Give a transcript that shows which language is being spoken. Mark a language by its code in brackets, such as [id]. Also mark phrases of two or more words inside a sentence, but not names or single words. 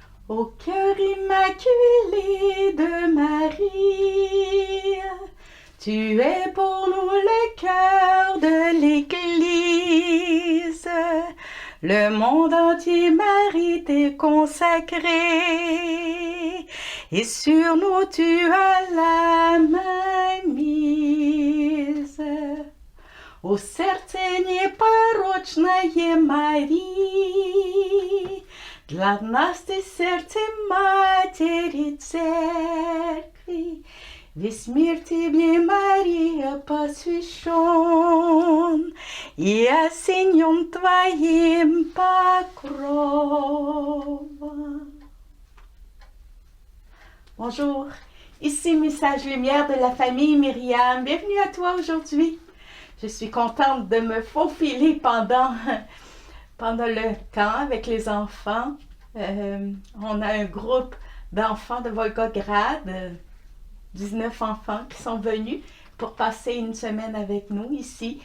[fr] Au cœur immaculé de Marie, tu es pour nous le cœur de l'Église. Le monde entier, Marie, t'est consacré. Et sur nous, tu as la main mise. [ru] У серце непорочное Марии, для нас ты сердце Матери Церкви. Весь мир тебе, Мария, посвящен, и осенен твоим покровом. [fr] Bonjour, ici Message Lumière de la famille Myriam. Bienvenue à toi aujourd'hui. Je suis contente de me faufiler pendant le temps avec les enfants. On a un groupe d'enfants de Volgograd, 19 enfants qui sont venus pour passer une semaine avec nous ici.